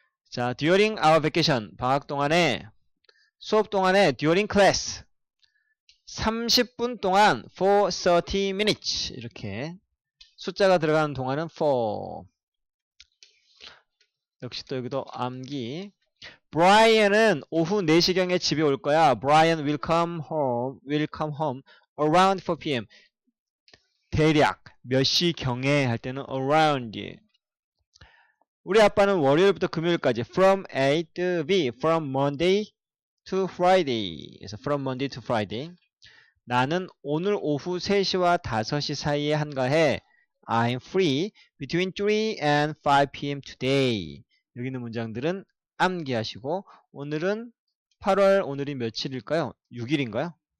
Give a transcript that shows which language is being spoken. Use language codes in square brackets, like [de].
[ko] 자, [en] during our vacation. [ko] 방학 동안에 수업 동안에 [en] during class. [ko] 30분 동안 [en] for 30 minutes [ko] 이렇게 숫자가 들어가는 동안은 for. 역시 또 여기도 암기. Brian은 오후 4시경에 집에 올 거야. [en] Brian will come home around 4 p.m. [ko] 대략 몇 시경에 할 때는 around. 우리 아빠는 월요일부터 금요일까지 [en] from A to B, from Monday to Friday. [ko] 그래서 [en] from Monday to Friday. [ko] 나는 오늘 오후 3시와 5시 사이에 한가해. [en] I'm free between 3 and 5 p.m. today. [ko] 여기 있는 문장들은 암기하시고 오늘은 8월 오늘이 며칠일까요? 6일인가요?